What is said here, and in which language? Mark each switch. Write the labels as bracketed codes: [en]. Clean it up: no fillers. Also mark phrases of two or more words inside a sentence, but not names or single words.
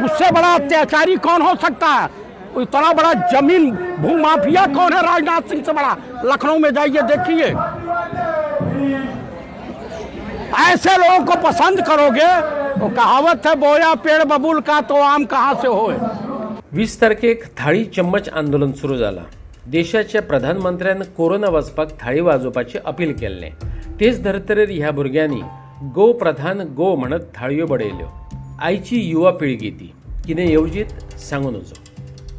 [hi] उससे बड़ा अत्याचारी कौन हो सकता है? इतना बड़ा जमीन भूमाफिया कौन है? राजनाथ सिंह से बड़ा। लखनऊ में जाइए देखिए। ऐसे लोगों को पसंद करोगे तो कहावत है बोया पेड़ बबूल का तो आम कहां से होय। [kok] 20 तारखेक थाळी चम्मच आंदोलन सुरू जाला. देशाच्या प्रधानमंत्र्यान कोरोना वचपाक थाळी वाजोवपाची अपील केल्लें. तेच धर्तरेर ह्या भुरग्यांनी गो प्रधान गो म्हणत थाळयो बडयल्यो. आयची युवा पिळगी ती कितें येवजीत सांगून वचो.